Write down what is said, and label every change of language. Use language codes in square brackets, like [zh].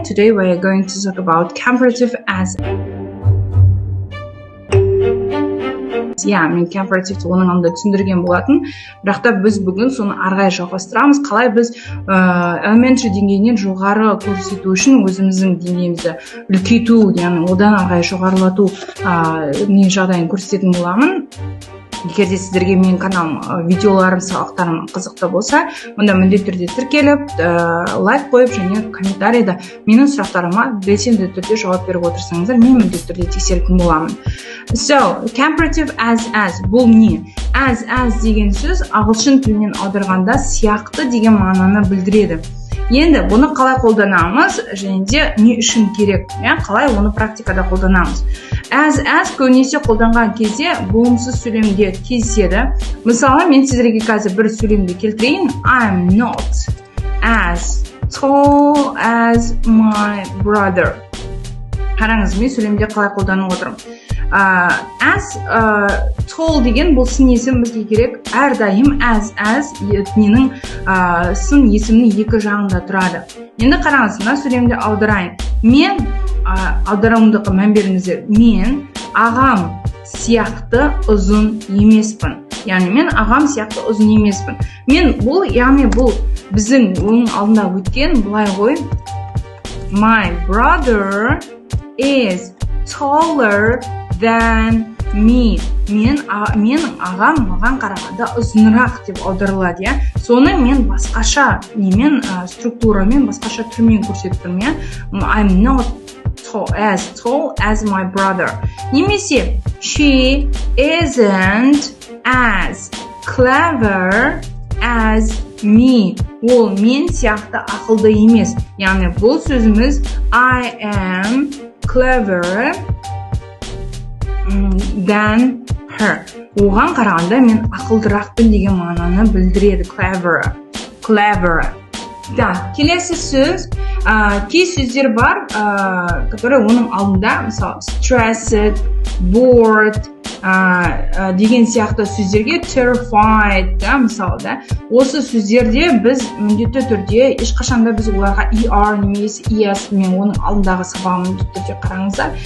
[en] Today we are going to talk about comparative as. [kk] Мен компаративті оның алдында түсіндірген болатын, бірақ та біз бүгін соны арғай жалғастырамыз. Қалай біз elementary деңгейінен жоғары көрсету үшін өзіміздің деңгейімізді үлкейту, яғни одан арғай жоғарылату жағдайын көрсететін боламын. Егер де сіздерге менің каналым, видеоларым, сабақтарым қызықты болса, онда міндетті түрде тіркеліп, лайк қойып және комментарийда менің сұрақтарыма белсенді түрде жауап беріп отырсаңыздар, мен міндетті түрде тексеретін боламын. [en] So, comparative as [kk] бұл не? As деген сөз ағылшын тілінен аударғанда сияқты деген мағынаны білдіреді. Енді бұны қалай қолданамыз және де не үшін керек? Қалай оны практикада қолданамыз? As көбінесе қолданған кезде болымсыз сөйлемде кездеседі. Мысалы, мен сіздерге қазір бір сөйлемді келтірейін. [en] I'm not as tall as my brother. [kk] Қараңыз, мен сөйлемде қалай қолданып отырмын. As tall деген бұл сын есім бізге керек. Әрдайым as ненің сын есімнің екі жағында тұрады. Енді қараңыз, мына сөйлемде аударайын. Мен аударымдыққа мән беріңіздер. Мен ағам сияқты ұзын емеспін. Яғни мен ағам сияқты ұзын емеспін. Яғни бұл біздің оның алдында өткен бұлай ғой. [en] My brother is taller than me. [kk] Менің ағам маған қарағанда ұзынырақ деп аударылады, Соны мен басқаша структурамен, басқаша түрмен көрсетіп тұрмын, [en] I'm not as tall as my brother. Немесе she isn't as clever as me. [kk] Ол мен сияқты ақылды емес. [en] Яғни бұл сөзіміз I am clever than her. [kk] Оған қарағанда мен ақылдырақпын деген мағынаны білдіреді. [en] Clever. [kk] Да, келесі сөз, кей сөздер бар, которые оның алдында, мысалы, stressed, bored деген сияқты сөздерге terrified, мысалы, осы сөздерде біз міндетті түрде ешқашанда біз оларға ER немесе ES, мен оның алдындағы сабағын міндетті түрде қараңыздар.